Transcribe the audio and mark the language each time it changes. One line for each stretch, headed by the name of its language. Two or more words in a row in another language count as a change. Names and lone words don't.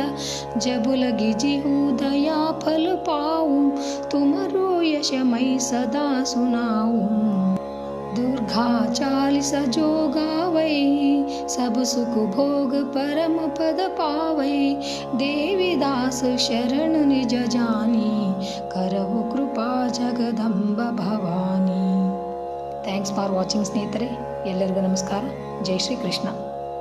Hindi: जब लगी जिहु दया फल पाऊं, तुमरो यश मैं सदा सुनाऊं। दुर्गा 40 जो गावै, सब सुख भोग परम पद पावै। देवी दास शरण निज जानी, करहु कृपा जगदंब भवानी।
English: thanks for watching
Kannada: ಸ್ನೇಹಿತರೆ. ಎಲ್ಲರಿಗೂ ನಮಸ್ಕಾರ. ಜೈ ಶ್ರೀ ಕೃಷ್ಣ.